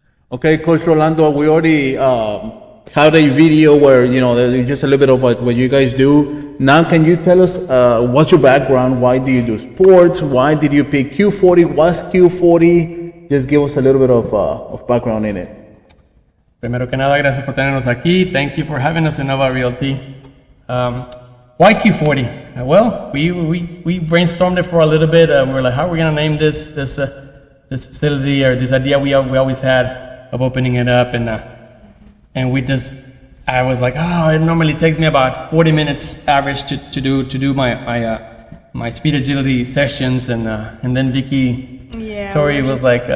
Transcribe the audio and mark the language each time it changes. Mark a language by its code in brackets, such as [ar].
[en] Okay, Coach Rolando, we already had a video where, just a little bit of what you guys do. Now, can you tell us what's your background? Why do you do sports? Why did you pick Q40? What's Q40? Just give us a little bit of background in it. [es] Primero que nada, gracias por tenernos aquí. [en] Thank you for having us in Innova Realty. Why Q40? Well, we brainstormed it for a little bit. We were like, how are we going to name this facility or this idea we always had of opening it up, and I was like, it normally takes me about 40 minutes average to do my speed agility sessions, and then Tory was like